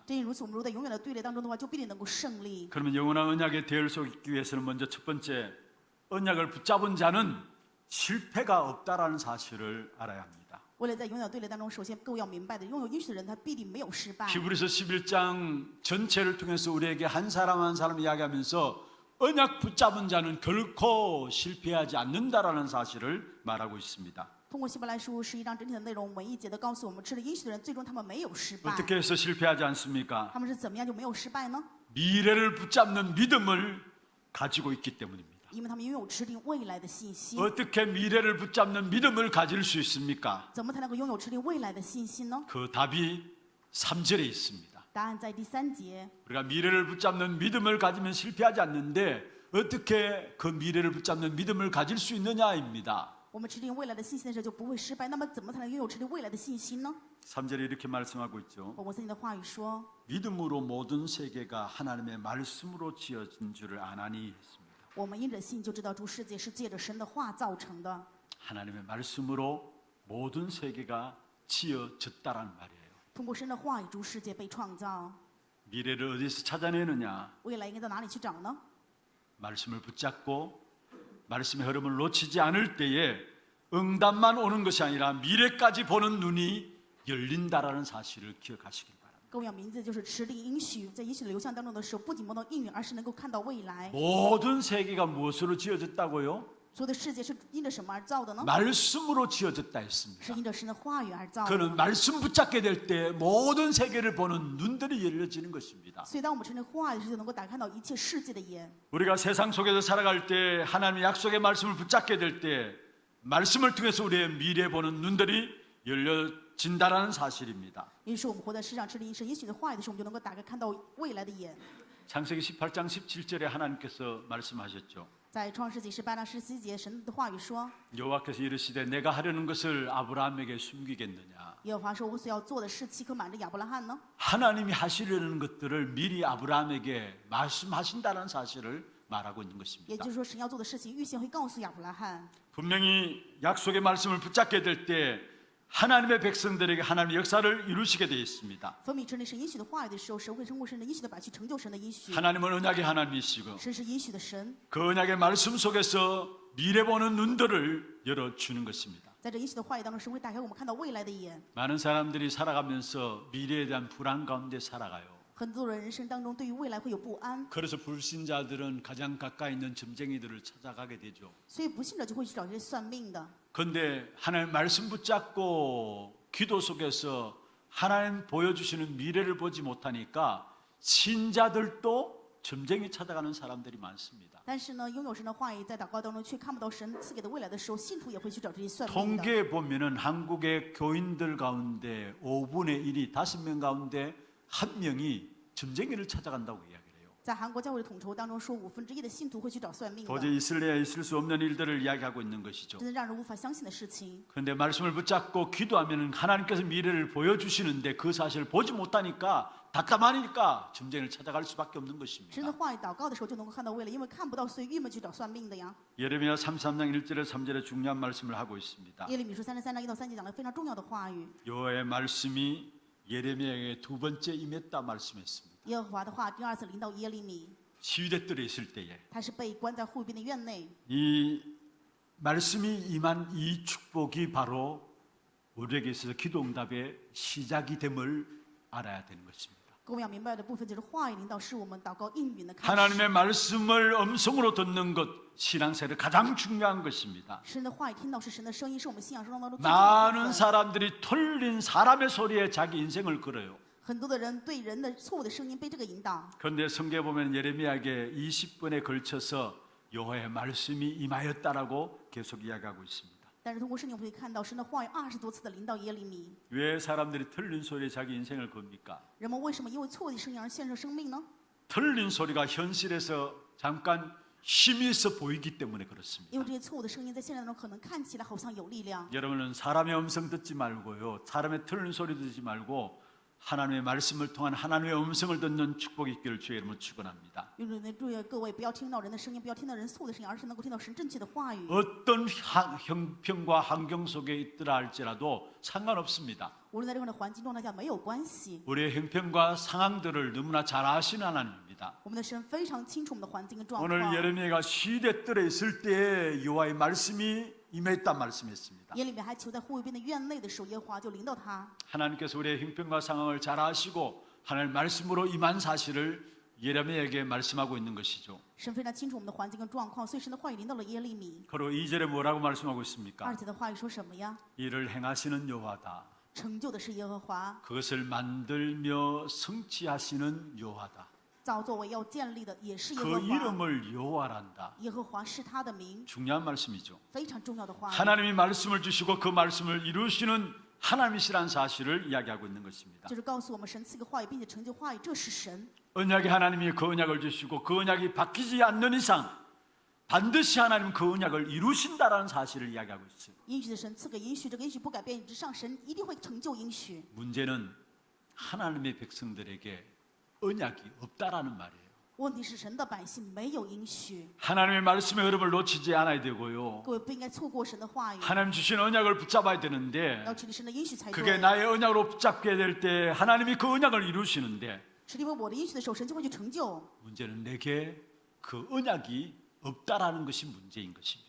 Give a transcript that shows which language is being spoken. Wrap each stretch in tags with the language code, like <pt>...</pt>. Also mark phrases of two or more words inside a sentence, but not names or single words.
<zh>正因如此，我们如果在永远的队列当中的话，就必定能够胜利。</zh> <ko>그러면 영원한 언약의 대열 속에 있기 위해서는 먼저 첫 번째 언약을 붙잡은 자는 실패가 없다라는 사실을 알아야 합니다.</ko> <zh>为了在永远的队列当中，首先各位要明白的，拥有应许的人，他必定没有失败。</zh> <ko>히브리서 11장 전체를 통해서 우리에게 한 사람 한 사람 이야기하면서 언약 붙잡은 자는 결코 실패하지 않는다라는 사실을 말하고 있습니다.</ko> <zh>通过希伯来书11章整体的内容，每一节都告诉我们，吃了应许的人，最终他们没有失败。</zh> <ko>어떻게 해서 실패하지 않습니까?</ko> <zh>他们是怎么样就没有失败呢？</zh> <ko>미래를 붙잡는 믿음을 가지고 있기 때문입니다.</ko> <zh>因为他们拥有持定未来的信心。</zh> <ko>어떻게 미래를 붙잡는 믿음을 가질 수 있습니까?</ko> <zh>怎么才能够拥有持定未来的信心呢？</zh> <ko>그 답이 3절에 있습니다.</ko> <zh>答案在第3节。</zh> <ko>우리가 미래를 붙잡는 믿음을 가지면 실패하지 않는데 어떻게 그 미래를 붙잡는 믿음을 가질 수 있느냐입니다.</ko> <zh>我们持定未来的信心的时候就不会失败。那么怎么才能拥有持定未来的信心呢？</zh> <ko>3절에 이렇게 말씀하고 있죠.</ko> <zh>我们圣经的话语说，</zh> <ko>믿음으로 모든 세계가 하나님의 말씀으로 지어진 줄을 아나니 했습니다.</ko> <zh>我们因着信就知道诸世界是借着神的话造成的。</zh> <ko>하나님의 말씀으로 모든 세계가 지어졌다라는 말이에요.</ko> <zh>通过神的话语，诸世界被创造。</zh> <ko>미래를 어디서 찾아내느냐?</ko> <zh>未来应该到哪里去找呢？</zh> <ko>말씀을 붙잡고 말씀의 흐름을 놓치지 않을 때에 응답만 오는 것이 아니라 미래까지 보는 눈이 열린다라는 사실을 기억하시길 바랍니다.</ko> <zh>各位要明记，就是持定应许，在应许的流向当中的时候，不仅摸到应允，而是能够看到未来。</zh> <ko>모든 세계가 무엇으로 지어졌다고요?</ko> <zh>所有的世界是因着什么而造的呢？</zh> <ko>말씀으로 지어졌다</ko> <zh>是</zh> <ko>했습니다.</ko> <zh>因着神的话语而造的。</zh> <ko>그는 말씀 붙잡게 될 때 모든 세계를 보는 눈들이 열려지는 것입니다.</ko> <zh>所以，当我们承认话语的时候，就能够打开到一切世界的眼。</zh> <ko>우리가 세상 속에서 살아갈 때 하나님의 약속의 말씀을 붙잡게 될 때 말씀을 통해서 우리의 미래 보는 눈들이 열려진다라는 사실입니다.</ko> <zh>也就是我们活在世上持定神应许的话语的时候，我们就能够打开看到未来的眼。</zh> <ko>창세기 18장 17절에 하나님께서 말씀하셨죠.</ko> <zh>在创世纪18章17节，神的话语说：</zh> <ko>여호와께서 이르시되 내가 하려는 것을 아브라함에게 숨기겠느냐?</ko> <zh>耶和华说：“我所要做的事，岂可瞒着亚伯拉罕呢？</zh> <ko>하나님이 하시려는 것들을 미리 아브라함에게 말씀하신다는 사실을 말하고 있는</ko> <zh>也</zh> <ko>것입니다.</ko> <zh>就是说，神要做的事情，预先会告诉亚伯拉罕。</zh> <ko>분명히 약속의 말씀을 붙잡게 될 때 하나님의 백성들에게 하나님의 역사를 이루시게 되어 있습니다.</ko> <zh>分明成立神应许的话语的时候，神会通过神的应许的百去成就神的应许。</zh> <ko>하나님은 언약의 하나님이시고</ko> <zh>神是应许的神，</zh> <ko>그 언약의 말씀 속에서 미래 보는 눈들을 열어주는 것입니다.</ko> <zh>在这应许的话语当中，神会打开我们看到未来的眼。</zh> <ko>많은 사람들이 살아가면서 미래에 대한 불안 가운데 살아가요.</ko> <zh>很多人人生当中对于未来会有不安，</zh> <ko>그래서 불신자들은 가장 가까이 있는 점쟁이들을 찾아가게 되죠.</ko> <zh>所以不信者就会去找这些算命的。</zh> <ko>그런데 하나님 말씀 붙잡고 기도 속에서 하나님 보여주시는 미래를 보지 못하니까 신자들도 점쟁이 찾아가는 사람들이 많습니다.</ko> <zh>但是呢，拥有神的话语，在祷告当中却看不到神赐给的未来的时候，信徒也会去找这些算命的。</zh> <ko>통계에 보면은 한국의 교인들 가운데 5분의 1이 5명 가운데 1명이 점쟁이를 찾아간다고 이야기해요.</ko> <zh>在韩国教会的统筹当中说，1/5的信徒会去找算命的，</zh> <ko>도저히 있을래야 있을 수 없는 일들을 이야기하고 있는 것이죠.</ko> <zh>真的让人无法相信的事情。</zh> <ko>그런데 말씀을 붙잡고 기도하면 하나님께서 미래를 보여주시는데 그 사실을 보지 못하니까 답답하니까 점쟁이를 찾아갈 수밖에 없는</ko> <zh>神的</zh> <ko>것입니다.</ko> <zh>话语祷告的时候就能够看到未来，因为看不到，所以郁闷去找算命的呀。</zh> <ko>예레미야 33장 1절에 3절에 중요한 말씀을 하고 있습니다.</ko> <zh>耶利米书33章1到3节讲了非常重要的话语。</zh> <ko>여호와의 말씀이 예레미야에게 두 번째 임했다 말씀했습니다.</ko> <zh>耶和华的话第二次临到耶利米，</zh> <ko>시위대들에 있을 때에</ko> <zh>他是被关在护兵的院内。</zh> <ko>이 말씀이 임한 이 축복이 바로 우리에게 있어서 기도 응답의 시작이 됨을 알아야 되는 것입니다.</ko> <zh>我们要明白的部分就是话语领导是我们祷告应允的开始。</zh> <ko>하나님의 말씀을 음성으로 듣는 것 신앙생활의 가장 중요한 것입니다.</ko> <zh>神的话语听到是神的声音，是我们信仰生活当中最重要的部</zh> <ko>많은</ko> <zh>分。</zh> <ko>사람들이 틀린 사람의 소리에 자기 인생을 걸어요.</ko> <zh>很多的人对人的错误的声音被这个引导。</zh> <ko>그런데 성경에 보면 예레미야에게 20번에 걸쳐서 여호와의 말씀이 임하였다라고 계속 이야기하고 있습니다.</ko> <zh>但是通过圣经，我们可以看到神的话语20多次的临到耶利米。</zh> <ko>왜 사람들이 틀린 소리에 자기 인생을 겁니까?</ko> <zh>人们为什么因为错误的声音而献上生命呢？</zh> <ko>틀린 소리가 현실에서 잠깐 힘이 있어 보이기 때문에</ko> <zh>因</zh> <ko>그렇습니다.</ko> <zh>为这些错误的声音在现实当中可能看起来好像有力量。</zh> <ko>여러분은 사람의 음성 듣지 말고요. 사람의 틀린 소리 듣지 말고 하나님의 말씀을 통한 하나님의 음성을 듣는 축복이 있기를 주의 이름으로 축원합니다.</ko> <zh>因为注意各位不要听到人的声音，不要听到人错误的声音，而是能够听到神正确的话语。</zh> <ko>어떤 형편과 환경 속에 있더라 할지라도 상관없습니다.</ko> <zh>无论在任何的环境状态下没有关系，</zh> <ko>우리의 형편과 상황들을 너무나 잘 아시는 하나님입니다.</ko> <zh>我们的神非常清楚我们的环境跟状</zh> <ko>오늘</ko> <zh>况。</zh> <ko>예레미야가 시대들에 있을 때에 여호와의 말씀이 임했다 말씀했습니다.</ko> <zh>耶利米还囚在护卫兵的院内的时候，耶和华就临到他。</zh> <ko>하나님께서 우리의 형편과 상황을 잘 아시고 하나님 말씀으로 임한 사실을 예레미야에게 말씀하고 있는 것이죠.</ko> <zh>神非常清楚我们的环境跟状况，所以神的话语临到了耶利米。</zh> <ko>그리고 2절에 뭐라고 말씀하고 있습니까?</ko> <zh>2节的话语说什么呀？</zh> <ko>이를 행하시는 여호와다.</ko> <zh>成就的是耶和华，</zh> <ko>그것을 만들며 성취하시는 여호와다.</ko> <zh>造作为要建立的也是耶</zh> <ko>그</ko> <zh>和华。</zh> <ko>이름을 여호와란다.</ko> <zh>耶和华是他的名，</zh> <ko>중요한 말씀이죠.</ko> <zh>非常重要的话语。</zh> <ko>하나님이 말씀을 주시고 그 말씀을 이루시는 하나님이시라는 사실을 이야기하고 있는 것입니다.</ko> <zh>就是告诉我们神赐个话语，并且成就话语，这是神。</zh> <ko>언약의 하나님이 그 언약을 주시고 그 언약이 바뀌지 않는 이상 반드시 하나님 그 언약을 이루신다라는 사실을 이야기하고 있어요.</ko> <zh>应许的神赐给应许，这个应许不改变之上，神一定会成就应许。</zh> <ko>문제는 하나님의 백성들에게 언약이 없다라는 말이에요.</ko> <zh>问题是神的百姓没有应许，</zh> <ko>하나님의 말씀의 흐름을 놓치지 않아야 되고요.</ko> <zh>各位不应该错过神的话语，</zh> <ko>하나님 주신 언약을 붙잡아야 되는데</ko> <zh>要持立神的应许才</zh> <ko>그게</ko> <zh>对。</zh> <ko>나의 언약으로 붙잡게 될 때 하나님이 그 언약을 이루시는데</ko> <zh>是因为我的应许的时候，神就会去成就。</zh> <ko>문제는 내게 그 언약이 없다라는 것이 문제인 것입니다.</ko>